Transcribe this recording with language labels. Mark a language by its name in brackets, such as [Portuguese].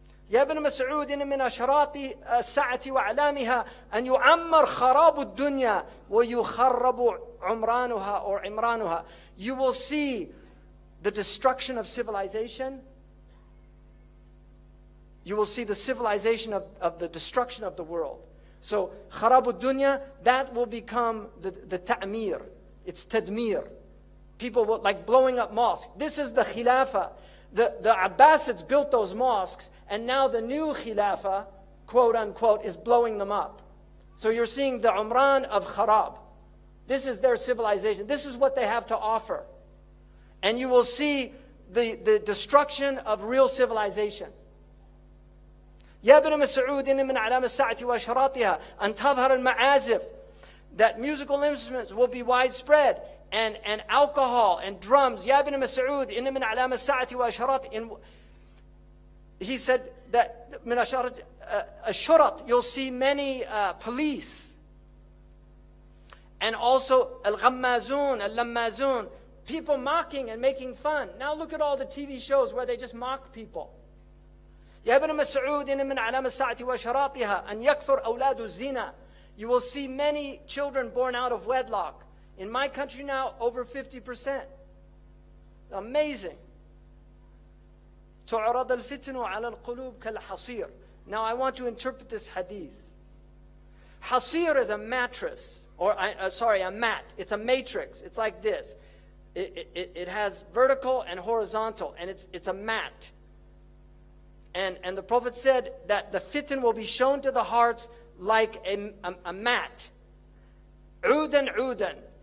[Arabic] يا ابن مسعود إن من أشراط الساعة وأعلامها أن يعمر خراب الدنيا ويخرب عمرانها or عمرانها. [English] You will see the destruction of civilization. You will see the civilization of the destruction of the world. So, kharabu dunya, that will become the ta'mir. It's tadmir. People will, like blowing up mosques. This is the khilafah. The Abbasids built those mosques, and now the new khilafah, quote unquote, is blowing them up. So you're seeing the Umran of Kharab. This is their civilization. This is what they have to offer. And you will see the destruction of real civilization. [Arabic] يا ابن مسعود إن من علام الساعة وأشراطها أن تظهر المعازف. [English] That musical instruments will be widespread, and alcohol and drums. [Arabic] يا ابن مسعود إن من علام الساعة وأشراطها. [English] He said that [Arabic] من أشارة الشرط, [English] you'll see many police, and also al-ghammazun, al-lammazun, people mocking and making fun. Now look at all the TV shows where they just mock people. [Arabic] يا ابن مسعود إن من علام الساعة وأشراطها أن يكثر أولاد الزنا. [English] You will see many children born out of wedlock. In my country now, over 50%. Amazing. [Arabic] تعرض الفتن على القلوب كالحصير. [English] Now I want to interpret this hadith. Hasir is a mattress, or a mat. It's a matrix. It's like this. it has vertical and horizontal, and it's a mat. And the Prophet said that the fitan will be shown to the hearts like a mat. Udan udan.